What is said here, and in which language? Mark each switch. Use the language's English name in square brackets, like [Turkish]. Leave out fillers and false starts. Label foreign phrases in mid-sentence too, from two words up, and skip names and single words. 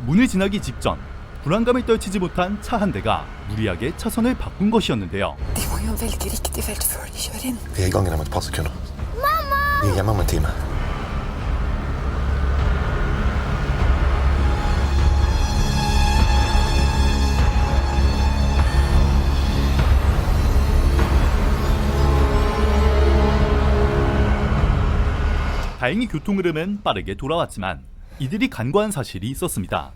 [Korean] 지나기 직전 불안감을 떨치지 못한 차 한 대가 무리하게 차선을 바꾼 것이었는데요. [Norwegian] De må jo velge riktig felt før de kjører inn. Vi er i gang igjen om et par sekunder. Vi er hjemme om en time. [Korean] 다행히 교통 흐름은 빠르게 돌아왔지만 이들이 간과한 사실이 있었습니다.